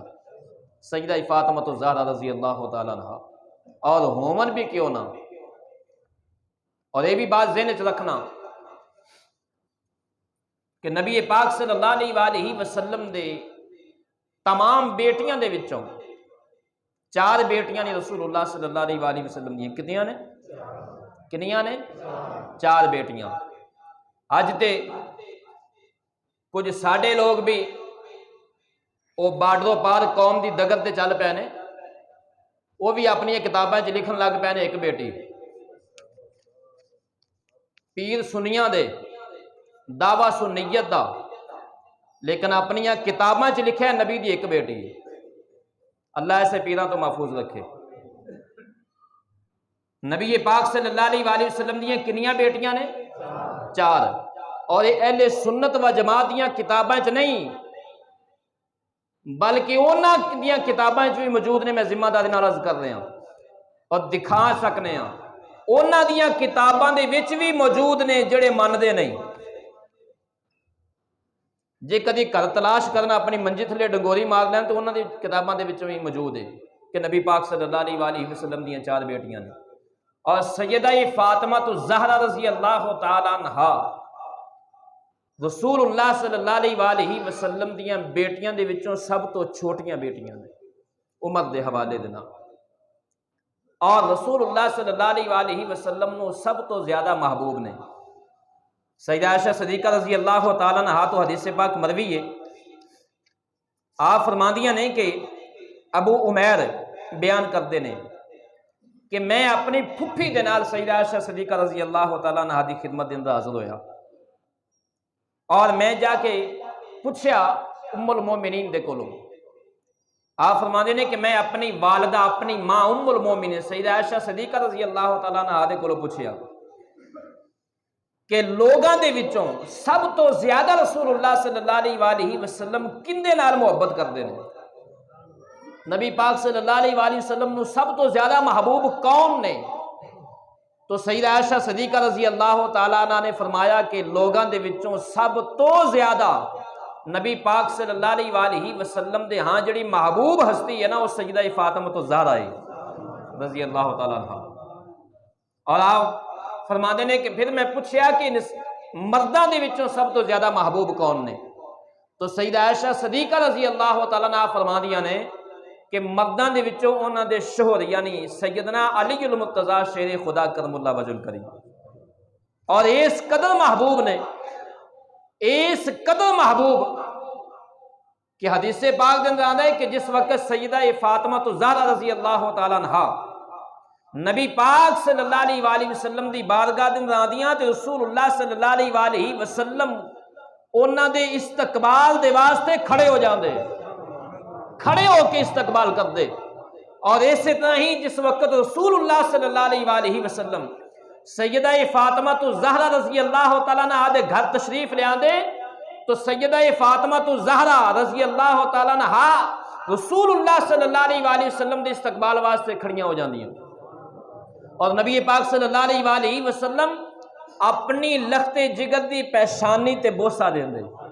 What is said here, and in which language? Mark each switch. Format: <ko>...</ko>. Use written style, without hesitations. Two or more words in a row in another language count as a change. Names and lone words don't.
<ur>سیدہ فاطمہ الزہرا</ur> <ar>رضی اللہ تعالیٰ عنہ،</ar> <ur>اور ہومن بھی کیوں نہ۔</ur> <pa>اور یہ بھی بات ذہن وچ رکھنا کہ نبی پاک</pa> <ar>صلی اللہ علیہ وآلہ وسلم</ar> <pa>دے تمام بیٹیاں دے وچوں 4 بیٹیاں نے رسول اللہ</pa> <ar>صلی اللہ علیہ وآلہ وسلم</ar> <pa>دی۔ کتنیاں نے؟ کنیاں نے؟ 4 بیٹیاں۔ اج تے کچھ ساڈے لوگ بھی وہ بارڈروں پار قوم دی دگت تے چل پے نے، وہ بھی اپنی کتاباں چ لکھن لگ پے نے ایک بیٹی، پیر سنیاں دے دعوی سنیت دا، لیکن اپنی کتاباں چ لکھا ہے نبی دی ایک بیٹی۔ اللہ ایسے پیراں تو محفوظ رکھے۔ نبی پاک</pa> <ar>صلی اللہ علیہ وآلہ وسلم</ar> <pa>دیاں کنیاں بیٹیاں نے؟ 4۔ اور یہ اہل سنت و جماعت دیاں کتاباں چ نہیں بلکہ انہاں دیاں کتاباں چ بھی موجود نے، میں ذمہ داری نال عرض کر رہا ہوں اور دکھا سکنے ہاں، انہاں دیاں کتاباں دے وچ بھی موجود نے جڑے مندے نہیں۔ جے کدی گھر تلاش کرنا اپنی منجی تھلے ڈنگوری مار لین تو انہاں دی کتاباں دے وچ بھی موجود ہے کہ نبی پاک</pa> <ar>صلی اللہ علیہ وآلہ وسلم</ar> <pa>دیاں 4 بیٹیاں نے۔ اور سیدہ فاطمہ الزہرا</pa> <ar>رضی اللہ تعالی عنہا</ar> <pa>رسول اللہ</pa> <ar>صلی اللہ علیہ وآلہ وسلم</ar> <pa>دیاں بیٹیاں دے وچوں سب تو چھوٹیاں بیٹیاں نے عمر دے حوالے دے نال، اور رسول اللہ</pa> <ar>صلی اللہ علیہ وآلہ وسلم</ar> <pa>نو سب تو زیادہ محبوب نے۔ سیدہ عائشہ صدیقہ</pa> <ar>رضی اللہ تعالیٰ عنہا</ar> <pa>تو حدیث پاک مروی ہے، آپ فرماندیاں نے کہ ابو عمیر بیان کرتے ہیں کہ میں اپنی پھپھی دے نال سیدہ عائشہ صدیقہ</pa> <ar>رضی اللہ تعالیٰ عنہا</ar> <pa>دی خدمت دے اندر حاضر ہویا، اور میں جا کے پوچھیا ام المومنین دے کولوں۔ آپ فرماندے نے کہ میں اپنی والدہ اپنی ماں ام المومنین سیدہ عائشہ صدیقہ</pa> <ar>رضی اللہ تعالیٰ عنہا</ar> <pa>دے کولوں پوچھیا کہ لوگاں دے وچوں سب تو زیادہ رسول اللہ</pa> <ar>صلی اللہ علیہ وآلہ وسلم</ar> <pa>کندے نال محبت کردے نے؟ نبی پاک</pa> <ar>صلی اللہ علیہ وآلہ وسلم</ar> <pa>نو سب تو زیادہ محبوب کون نے؟ تو سیدہ عائشہ صدیقہ</pa> <ar>رضی اللہ تعالیٰ عنہ</ar> <pa>نے فرمایا کہ لوگاں دے وچوں سب تو زیادہ نبی پاک</pa> <ar>صلی اللہ علیہ وآلہ وسلم</ar> <pa>دے ہاں جڑی محبوب ہستی ہے نا وہ سیدہ فاطمہ الزہرا ہے</pa> <ar>رضی اللہ تعالیٰ عنہ۔</ar> <pa>اور آپ فرماندے نے کہ پھر میں پوچھیا کہ مرداں دے وچوں سب تو زیادہ محبوب کون نے؟ تو سیدہ عائشہ صدیقہ</pa> <ar>رضی اللہ تعالیٰ عنہ</ar> <pa>فرماندیاں نے کہ مرداں دے وچوں انہاں دے شوہر یعنی سیدنا علی المرتضیٰ شیر خدا</pa> <ar>کرم اللہ وجہ الکریم،</ar> <pa>اور اس قدر محبوب نے، اس قدر محبوب کہ حدیث پاک دے اندر آتا ہے کہ جس وقت سیدہ فاطمہ الزہرا</pa> <ar>رضی اللہ تعالیٰ عنہا</ar> <pa>نبی پاک</pa> <ar>صلی اللہ علیہ وآلہ وسلم</ar> <pa>دی بارگاہ دے اندر آندیاں تے رسول اللہ</pa> <ar>صلی اللہ علیہ وآلہ وسلم</ar> <pa>انہاں دے استقبال دے واسطے کھڑے ہو جاندے، کھڑے ہو کے استقبال کر دے۔ اور اسی طرح ہی جس وقت رسول اللہ</pa> <ar>صلی اللہ علیہ وآلہ وسلم</ar> <pa>سیدہ فاطمہ الزہرا</pa> <ar>رضی اللہ تعالیٰ عنہ</ar> <pa>دے گھر تشریف لے آندے تو سیدہ فاطمہ الزہرا</pa> <ar>رضی اللہ تعالیٰ عنہ</ar> <pa>رسول اللہ</pa> <ar>صلی اللہ علیہ وآلہ وسلم</ar> <pa>دے استقبال واسطے کھڑیاں ہو جاندیاں، اور نبی پاک</pa> <ar>صلی اللہ علیہ وآلہ وسلم</ar> <pa>اپنی لخت جگر دی پیشانی تے بوسہ دیں دے۔</pa>